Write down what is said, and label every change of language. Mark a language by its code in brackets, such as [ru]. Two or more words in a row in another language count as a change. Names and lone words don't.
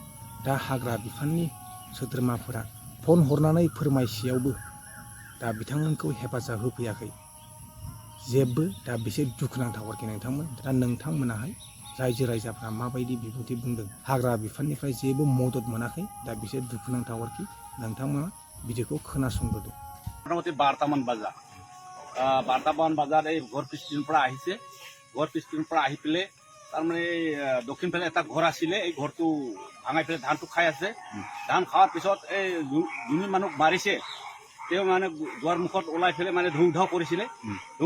[brx] दा हाग्रा बिफाननि सोद्रोमाफोरा फन हरनानै फोरमायसेयावबो दा बिथांमोनखौ हेफाजाब होफैयाखै जेबो। दा बिसोर दुखुनांथाव आरोखि नोंथांमोन। दा नोंथांमोनाहाय रायजो राजाफ्रा माबायदि बिबुंथि बुंदों हाग्रा बिफाननिफ्राय जेबो मदद मोनाखै दा बिसोर दुखुनांथाव आरोखि नोंथांमोना भिडिअखौ खोनासंग्रोदो [as] মোটামুটি 12টামান বজা 12টামান বজাত এই ঘৰ পিছপিনৰ পৰা আহিছে ঘৰ পিছপিনৰ পৰা আহি পেলাই তাৰমানে দক্ষিণ ফালে এটা ঘৰ আছিলে এই ঘৰটো ভাঙাই পেলাই ধানটো খাই আছে ধান খোৱাৰ পিছত এই যোন মানুহ মাৰিছে তেওঁ মানে দুৱাৰ মুখত ওলাই পেলাই মানে ধৌ ধাও কৰিছিলে ধৌ